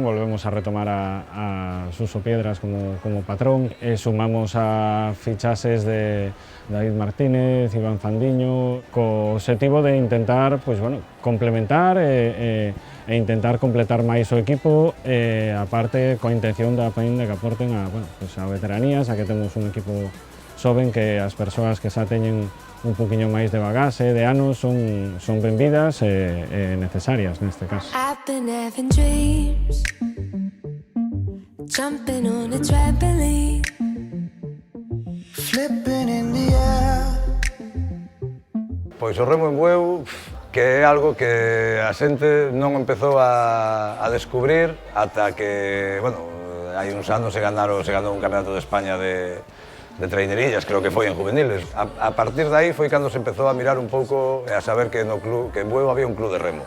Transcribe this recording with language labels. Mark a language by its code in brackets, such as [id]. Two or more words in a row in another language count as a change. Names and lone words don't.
[gl] Volvemos a retomar a Suso Piedras como patrón e sumamos a fichaxes de David Martínez, Iván Fandiño, co objetivo de intentar complementar e intentar completar máis o equipo, aparte coa intención de que aporten a veteranías, a que temos un equipo soben que as persoas que xa teñen un poquinho máis de bagaxe, de anos, son benvidas e necesarias neste caso. [en] I've been having dreams, jumping on a trampoline, flipping in the air. [gl] Pois o remo en Bueu, que é algo que a xente non empezou a descubrir ata que, hai uns anos se ganou un campeonato de España de trainerillas, creo que foi en juveniles. A partir de aí foi cando se empezou a mirar un pouco e a saber que no club, que en Bueu había un club de remo.